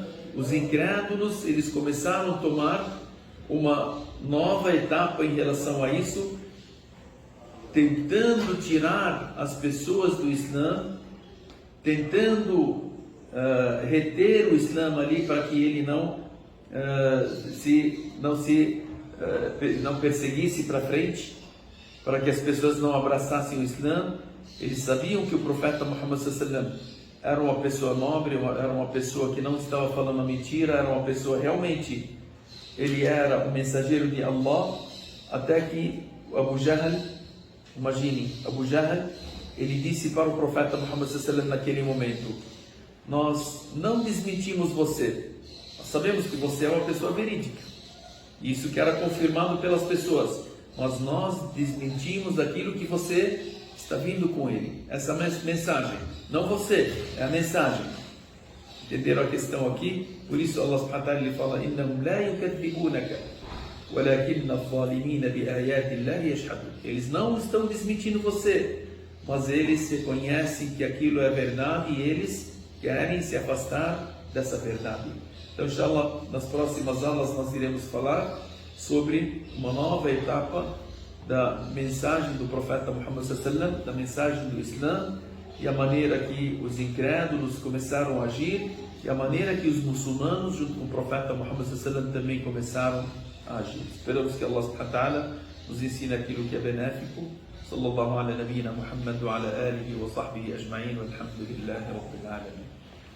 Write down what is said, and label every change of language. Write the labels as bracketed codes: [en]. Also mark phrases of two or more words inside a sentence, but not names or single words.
[pt] Os incrédulos, eles começaram a tomar uma nova etapa em relação a isso, tentando tirar as pessoas do Islã, tentando reter o Islã ali para que ele não perseguisse para frente, para que as pessoas não abraçassem o Islã. Eles sabiam que o profeta Muhammad [ar] صلى الله عليه وسلم [pt] era uma pessoa nobre, era uma pessoa que não estava falando mentira, era uma pessoa realmente, ele era o mensageiro de Allah, até que Abu Jahl, imagine, Abu Jahl, ele disse para o profeta Muhammad [ar] صلى الله عليه وسلم [pt] naquele momento: nós não desmentimos você, nós sabemos que você é uma pessoa verídica, isso que era confirmado pelas pessoas, mas nós desmentimos aquilo que você está vindo com ele, essa mensagem, não você, é a mensagem. Entenderam a questão aqui? Por isso Allah [ar] سبحانه وتعالى [pt] ele fala: [ar] إنهم لا يكذبونك ولكن الظالمين بآيات الله يشهدون. [pt] Eles não estão desmentindo você, mas eles reconhecem que aquilo é verdade e eles querem se afastar dessa verdade. Então, inshallah, nas próximas aulas nós iremos falar sobre uma nova etapa da mensagem do profeta Muhammad [ar] صلى الله عليه وسلم, [pt] da mensagem do Islã, e a maneira que os incrédulos começaram a agir, e a maneira que os muçulmanos, junto com o profeta Muhammad [ar] صلى الله عليه وسلم, [pt] também começaram a agir. Esperamos que Allah [ar] سبحانه وتعالى [pt] nos ensine aquilo que é benéfico. [ar] صلى الله على نبينا محمد وعلى آله وصحبه أجمعين، والحمد لله رب العالمين.